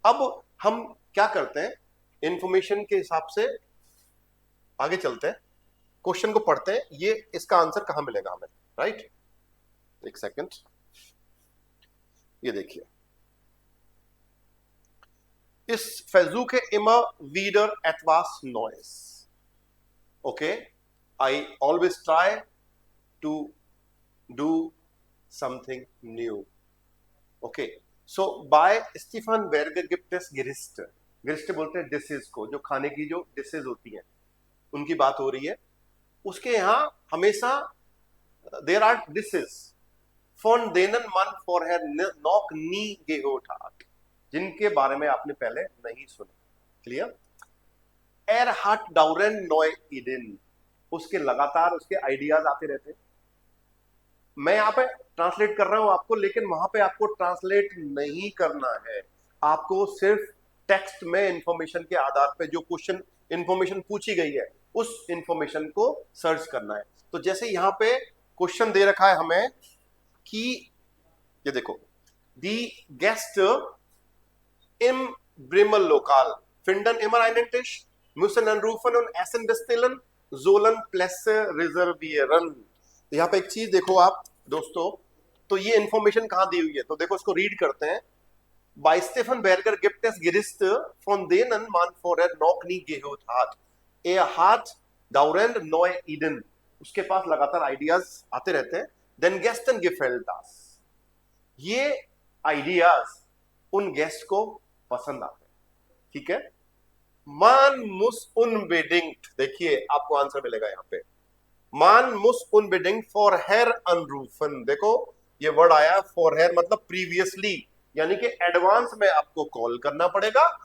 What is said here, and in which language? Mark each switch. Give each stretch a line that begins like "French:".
Hindi: अब हम क्या करते हैं, इंफॉर्मेशन के हिसाब से आगे चलते हैं, क्वेश्चन को पढ़ते हैं, ये इसका आंसर कहां मिलेगा हमें, राइट। एक सेकंड, ये देखिए, इस
German: versuche immer wieder etwas Neues.
English: Okay, I always try to do something new. Okay, so by
German: Stefan Berger gibt es Gerichte.
Hindi: Gerichte बोलते हैं डिशेज को, जो खाने की जो डिशेज होती हैं उनकी बात हो रही है। उसके यहाँ हमेशा there are dishes
German: von denen man vorher noch nie gehört hat,
Hindi: जिनके बारे में आपने पहले नहीं सुना। क्लियर?
German: एर हाट डाउरेन नॉय ईडन,
Hindi: उसके लगातार उसके आइडियाज आते रहते हैं। मैं यहाँ पे ट्रांसलेट कर रहा हूं आपको, लेकिन वहां पे आपको ट्रांसलेट नहीं करना है, आपको सिर्फ टेक्स्ट में इंफॉर्मेशन के आधार पे जो क्वेश्चन इंफॉर्मेशन पूछी गई है उस इंफॉर्मेशन को सर्च करना है। तो जैसे यहाँ पे क्वेश्चन दे रखा है हमें कि ये देखो,
German: दी गेस्ट im Bremer Lokal finden immer einen Tisch, müssen anrufen und Essen bestellen, sollen Plätze reservieren।
Hindi: तो यहाँ पे एक चीज देखो आप दोस्तों, तो ये इंफॉर्मेशन कहाँ दी हुई है, तो देखो इसको रीड करते हैं।
German: Bei Stefan Berger gibt es Gerichte, von denen man vorher noch nie gehört hat. Er hat dauernd neue Ideen,
Hindi: उसके पास लगातार आइडियाज आते रहते हैं।
German: Then Gästen gefällt das,
Hindi: ये आइडियाज उन गेस्ट को पसंद आते हैं, ठीक है।
German: मान मुस unbedingt,
Hindi: देखिए आपको आंसर मिलेगा यहाँ पे,
German: मान मुस unbedingt vorher anrufen,
Hindi: देखो ये वर्ड आया vorher मतलब प्रीवियसली, यानी कि एडवांस में आपको कॉल करना पड़ेगा।